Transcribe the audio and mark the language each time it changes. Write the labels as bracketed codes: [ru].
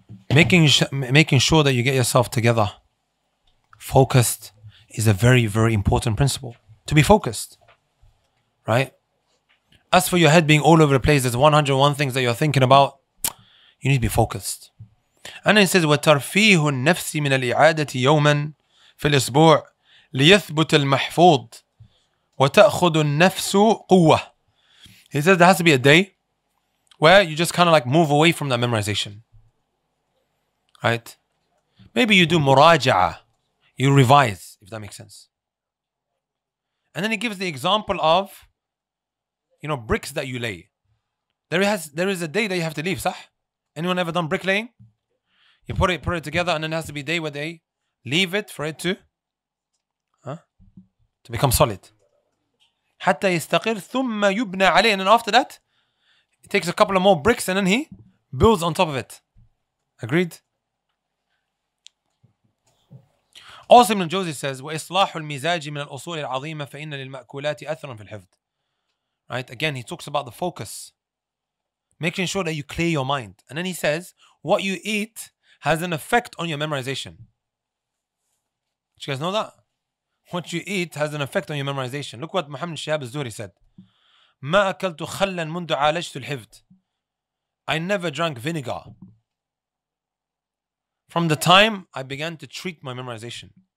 [en] Making sure that you get yourself together, focused, is a very, very important principle. To be focused. Right? As for your head being all over the place, there's 101 things that you're thinking about. You need to be focused. And then he says, [ar] وَتَرْفِيهُ النَّفْسِ مِنَ الْإِعَادَةِ يَوْمًا فِي الْأسْبُوعِ لِيَثْبُتَ الْمَحْفُوظ وَتَأْخُذُ النَّفْسُ قُوَّةً. [en] He says there has to be a day where you just kind of like move away from that memorization. Right? Maybe you do muraja'a. You revise, if that makes sense. And then he gives the example of, bricks that you lay. There is a day that you have to leave, sah? Anyone ever done bricklaying? You put it together, and then there has to be a day where they leave it for it to become solid. [ar] حتى يستقر ثم يبنى عليه. [en] And then after that, he takes a couple of more bricks and then he builds on top of it. Agreed? Also Ibn Jawzi says [ar] وإصلاح المزاج من الأصول العظيمة فإن للمأكولات أثرا في الحفظ. [en] Right? Again, he talks about the focus. Making sure that you clear your mind. And then he says, what you eat has an effect on your memorization. Did you guys know that? What you eat has an effect on your memorization. Look what Muhammad Shihab al-Zuhri said. [ar] ما أكلت خلا منذ عالجت الحفظ. [en] I never drank vinegar from the time I began to treat my memorization.